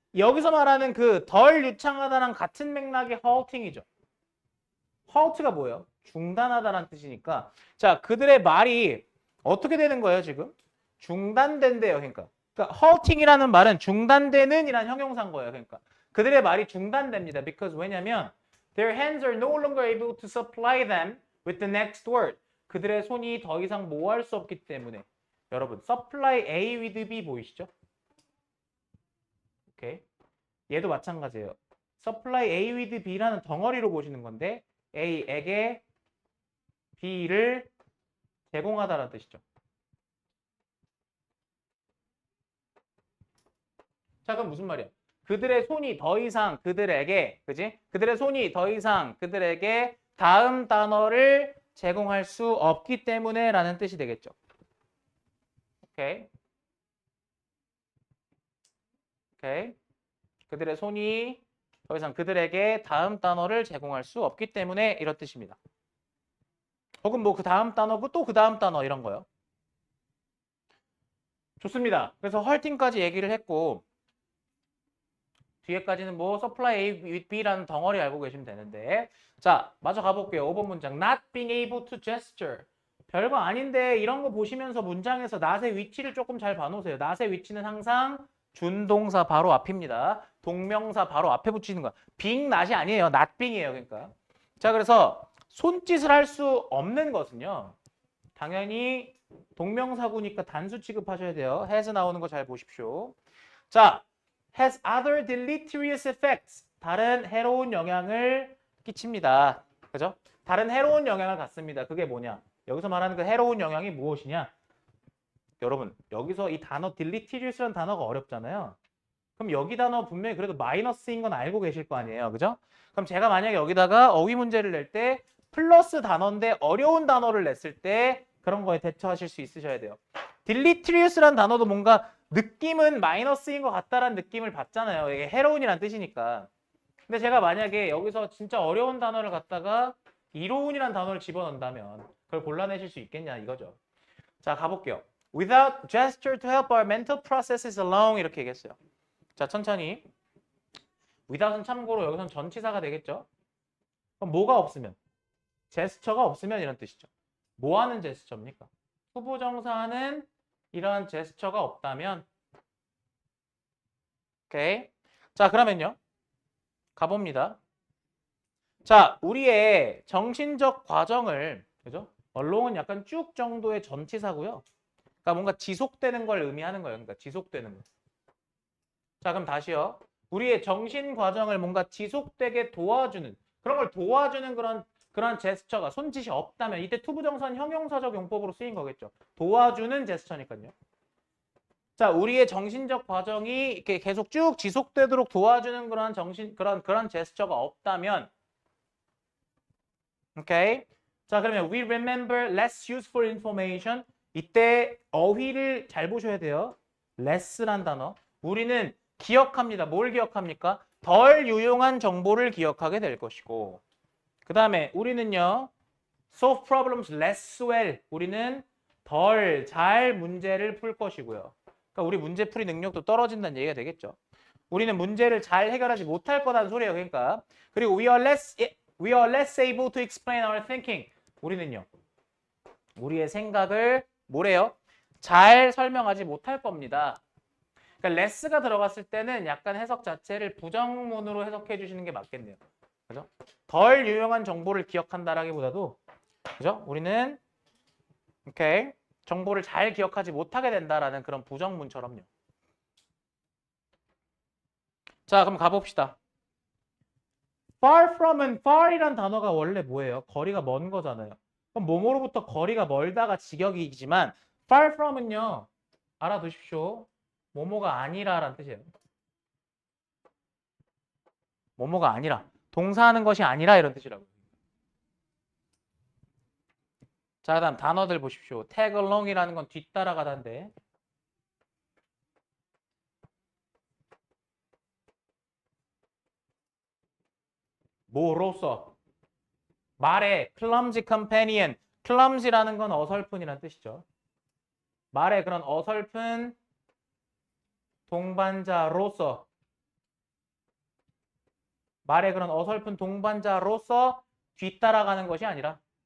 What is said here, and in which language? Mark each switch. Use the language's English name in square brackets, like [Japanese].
[Korean] 여기서 말하는 그 덜 유창하다랑 같은 맥락의 halting이죠. halt가 뭐예요? 중단하다라는 뜻이니까 자, 그들의 말이 어떻게 되는 거예요, 지금? 중단된대요. 그러니까 halting이라는 말은 중단되는 이란 형용사인 거예요. 그러니까 그들의 말이 중단됩니다. [English] because [Korean] 왜냐면 [English] their hands are no longer able to supply them with the next word. [Korean] 그들의 손이 더 이상 모호할 수 없기 때문에 여러분 supply A with B 보이시죠? 오케이. 얘도 마찬가지예요. supply A with B라는 덩어리로 보시는 건데 A에게 B를 제공하다라는 뜻이죠. 자, 그럼 무슨 말이야? 그들의 손이 더 이상 그들에게, 그지? 그들의 손이 더 이상 그들에게 다음 단어를 제공할 수 없기 때문에 라는 뜻이 되겠죠. 오케이. 오케이. 그들의 손이 더 이상 그들에게 다음 단어를 제공할 수 없기 때문에 이런 뜻입니다. 혹은 뭐 그 다음 단어고 또 그 다음 단어 이런 거요. 좋습니다. 그래서 헐팅까지 얘기를 했고 뒤에까지는 뭐 supply A with B라는 덩어리 알고 계시면 되는데 자, 마저 가볼게요. 5번 문장 [English] not being able to gesture. [Korean] 별거 아닌데 이런 거 보시면서 문장에서 not의 위치를 조금 잘 봐놓으세요. not의 위치는 항상 준동사 바로 앞입니다. 동명사 바로 앞에 붙이는 거야. being not이 아니에요. not being이에요. 그러니까 자, 그래서 손짓을 할 수 없는 것은요. 당연히 동명사구니까 단수 취급하셔야 돼요. has 나오는 거 잘 보십시오. [English] 자, has other deleterious effects. [Korean] 다른 해로운 영향을 끼칩니다. 그죠? 다른 해로운 영향을 갖습니다. 그게 뭐냐? 여기서 말하는 그 해로운 영향이 무엇이냐? 여러분, 여기서 이 단어 deleterious라는 단어가 어렵잖아요. 그럼 여기 단어 분명히 그래도 마이너스인 건 알고 계실 거 아니에요. 그죠? 그럼 제가 만약에 여기다가 어휘 문제를 낼 때 플러스 단어인데 어려운 단어를 냈을 때 그런 거에 대처하실 수 있으셔야 돼요. deleterious라는 단어도 뭔가 느낌은 마이너스인 것 같다라는 느낌을 받잖아요. 이게 해로운이란 뜻이니까. 근데 제가 만약에 여기서 진짜 어려운 단어를 갖다가 이로운이라는 단어를 집어넣는다면 그걸 골라내실 수 있겠냐 이거죠. 자, 가볼게요. [English] Without gesture to help our mental processes along [Korean] 이렇게 얘기했어요. 자, 천천히. without은 참고로 여기선 전치사가 되겠죠. 그럼 뭐가 없으면? 제스처가 없으면 이런 뜻이죠. 뭐 하는 제스처입니까? 후보정사는 이런 제스처가 없다면 오케이. 자, 그러면요. 가봅니다. 자, 우리의 정신적 과정을 그죠? along은 약간 쭉 정도의 전치사고요. 그러니까 뭔가 지속되는 걸 의미하는 거예요. 그러니까 지속되는 거. 자, 그럼 다시요. 우리의 정신 과정을 뭔가 지속되게 도와주는 그런 걸 도와주는 그런 제스처가 손짓이 없다면 이때 투부정사는 형용사적 용법으로 쓰인 거겠죠. 도와주는 제스처니까요. 자, 우리의 정신적 과정이 이렇게 계속 쭉 지속되도록 도와주는 그런 제스처가 없다면 오케이. 자, 그러면 [English] we remember less useful information. [Korean] 이때 어휘를 잘 보셔야 돼요. less란 단어. 우리는 기억합니다. 뭘 기억합니까? 덜 유용한 정보를 기억하게 될 것이고 그 다음에 우리는요. [English] solve problems less well. [Korean] 우리는 덜 잘 문제를 풀 것이고요. 그러니까 우리 문제풀이 능력도 떨어진다는 얘기가 되겠죠. 우리는 문제를 잘 해결하지 못할 거라는 소리예요. 그러니까 그리고 [English] we are less able to explain our thinking. [Korean] 우리는요. 우리의 생각을 뭐래요? 잘 설명하지 못할 겁니다. 그러니까 less가 들어갔을 때는 약간 해석 자체를 부정문으로 해석해 주시는 게 맞겠네요. 그죠? 덜 유용한 정보를 기억한다라기보다도 그죠? 우리는 오케이. 정보를 잘 기억하지 못하게 된다라는 그런 부정문처럼요. 자, 그럼 가봅시다. far from은 far이란 단어가 원래 뭐예요? 거리가 먼 거잖아요. 그럼 뭐뭐로부터 거리가 멀다가 직역이지만 far from은요. 알아두십시오. 뭐뭐가 아니라라는 뜻이에요. 뭐뭐가 아니라. 동사하는 것이 아니라 이런 뜻이라고요. 자, 그다음 단어들 보십시오. tag along이라는 건 뒤따라가다인데. 뭐로서? 말의 [English] clumsy companion. [Korean] clumsy라는 건 어설픈이라는 뜻이죠. 말의 그런 어설픈 동반자로서. 말의 그런 어설픈 동반자로서 뒤따라가는 것이 아니라.